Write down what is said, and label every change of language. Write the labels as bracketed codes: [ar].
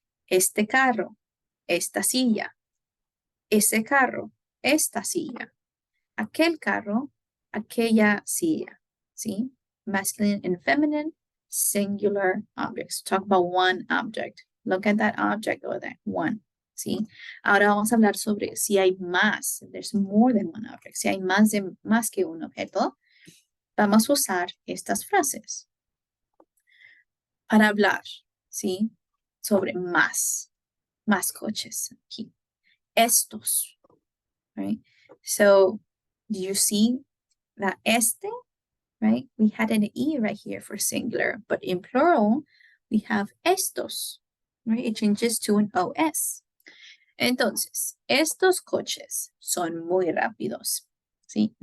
[es] Este carro, esta silla. Ese carro, esta silla. Aquel carro, aquella silla. ¿Sí? [en] Masculine and feminine, singular objects. Talk about one object. Look at that object over there, one. [es] ¿Sí? Ahora vamos a hablar sobre si hay más. [en] There's more than one object. [es] Si hay más que un objeto, vamos a usar estas frases para hablar, ¿sí? Sobre más coches aquí. Estos, right? [en] So, do you see that este, right? We had an E right here for singular, but in plural, we have estos, right? It changes to an OS. [es] Entonces, estos coches son muy rápidos, ¿sí?